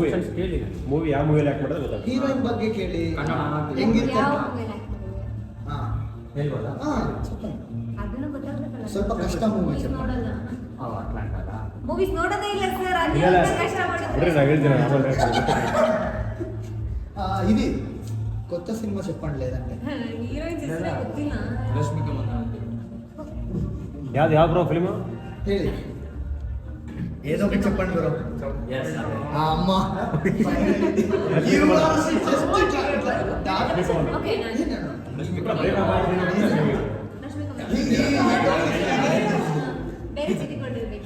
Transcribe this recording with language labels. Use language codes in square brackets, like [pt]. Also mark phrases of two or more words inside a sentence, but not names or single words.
[kn] ಕ್ವಶನ್ಸ್ ಕೇಳಿ ಮೂವಿ ಯಾವ ಮೂವಿಯಲ್ಲಿ ಯಾಕೆ ಮಾಡಿದ್ರೆ ಗೊತ್ತಾಗ್ತದೆ ಹೀರೋಯಿನ್ ಬಗ್ಗೆ ಕೇಳಿ ಕನ್ನಡ. ಹೆಂಗಿರ್ತಾರೆ ಯಾವ ಮೂವಿಯಲ್ಲಿ ಆಕ್ಟ್ ಮಾಡಿದ್ದಾರೆ ಹಾ ಹೇಳ್ಬೋದಾ ಹಾ ಅದನ್ನು ಗೊತ್ತಾಗ್ಬೇಕಲ್ಲ ಸ್ವಲ್ಪ ಕಷ್ಟ ಮೂವಿ ನೋಡಲ್ಲ ಅಟ್ಲಾಂಟ ಅಲ್ಲ ಮೂವೀಸ್ ನೋಡೋದೇ ಇಲ್ಲ ಸರ್ ಅಲ್ಲಿ ಇಲ್ಲ ಕಷ್ಟ ಬಿಡ್ರಿ ನಾ ಹೇಳ್ತೀನಿ ಆಮೇಲೆ [te] ఇది కొత్త సినిమా చెప్పండి లేదంటే [kn] ಹೀರೋಯಿನ್ಸ್ ಹೆಸರೇ ಗೊತ್ತಿಲ್ಲ ರಶ್ಮಿಕಾ ಮಂದಣ್ಣ ಯಾವ್ದು ಯಾವ ಬ್ರೋ ಫಿಲ್ಮು [te] ಹೇಳಿ ఏదో ఒకటి చెప్పండి బ్రో [kn] ಎಸ್ అమ్మ ಓಕೆ ನಾನು ರಶ್ಮಿಕಾ ಬೇರೆ ಚಿಟ್ಟಿಕೊಂಡಿರ್ಬೇಕು